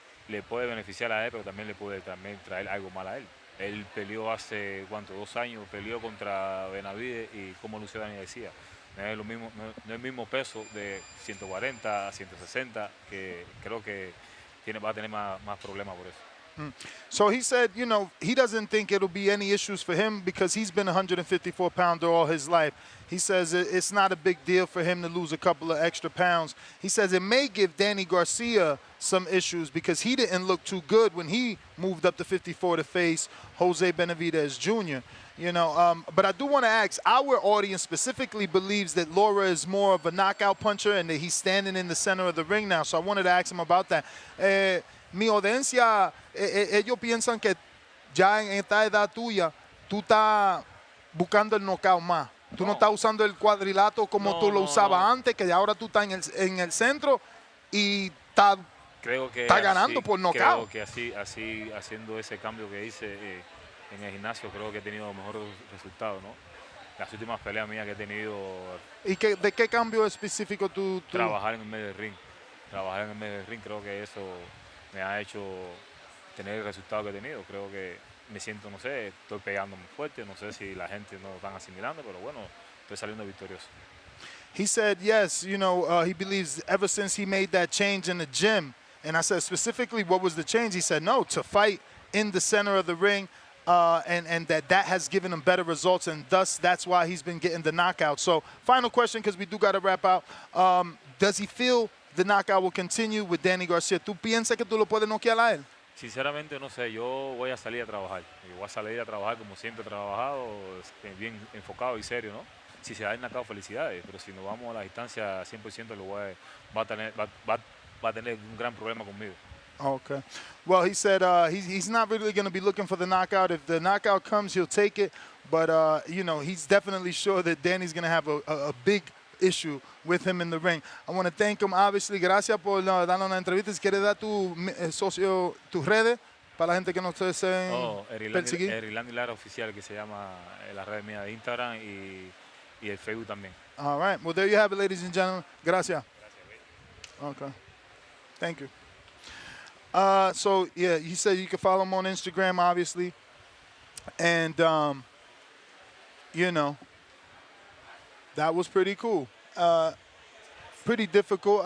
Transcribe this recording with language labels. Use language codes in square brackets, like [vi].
[es] le puede beneficiar a él, pero también le puede también traer algo mal a él. Él peleó hace, ¿cuánto? 2 años, peleó contra Benavides y como Lucio Dani decía, no es, lo mismo, no es el mismo peso de 140 a 160, que creo que va a tener más problemas por eso. [en] So he said, you know, he doesn't think it'll be any issues for him because he's been a 154-pounder all his life. He says it's not a big deal for him to lose a couple of extra pounds. He says it may give Danny Garcia some issues because he didn't look too good when he moved up to 54 to face Jose Benavidez Jr. You know, but I do want to ask, our audience specifically believes that Lara is more of a knockout puncher and that he's standing in the center of the ring now. So I wanted to ask him about that. [es] Mi audiencia, ellos piensan que ya en esta edad tuya, tú estás buscando el knockout más. Tú no estás usando el cuadrilátero como tú lo usabas antes, que ahora tú estás en el centro y estás ganando por knockout. Creo que así haciendo ese cambio que hice en el gimnasio, creo que he tenido mejores resultados, ¿no? Las últimas peleas mías que he tenido. ¿Y de qué cambio específico tú? Trabajar en el medio del ring. Trabajar en el medio del ring, creo que eso me ha hecho tener el resultado que he tenido. Creo que me siento, no sé, estoy pegando muy fuerte, no sé si la gente no lo están asimilando, pero bueno, estoy saliendo victorioso. [en] He said, yes, you know, he believes ever since he made that change in the gym, and I said specifically what was the change? He said, no, to fight in the center of the ring, and that has given him better results, and thus that's why he's been getting the knockout. So final question, because we do got to wrap out. Does he feel the knockout will continue with Danny Garcia? [es] ¿Tú piensas que tú lo puedes noquear a él? Sinceramente no sé, yo voy a salir a trabajar. Yo voy a salir a trabajar como siempre he trabajado, bien enfocado y serio, ¿no? Si se da el knockout, felicidades, pero si nos vamos a la distancia 100%, va a tener un gran problema conmigo. [en] Okay. Well, he said he's not really going to be looking for the knockout. If the knockout comes, he'll take it. But, you know, he's definitely sure that Danny's going to have a big issue with him in the ring. I want to thank him, obviously. [es] Gracias por darnos una entrevista. Si quieres dar tus redes para la gente que no te deseen perseguir. Erislandy Lara oficial, que se llama la red mía de Instagram y el Facebook también. [en] All right. Well, there you have it, ladies and gentlemen. Gracias. Okay. Thank you. So, yeah, he said you can follow him on Instagram, obviously. And, you know, that was pretty cool. Pretty difficult.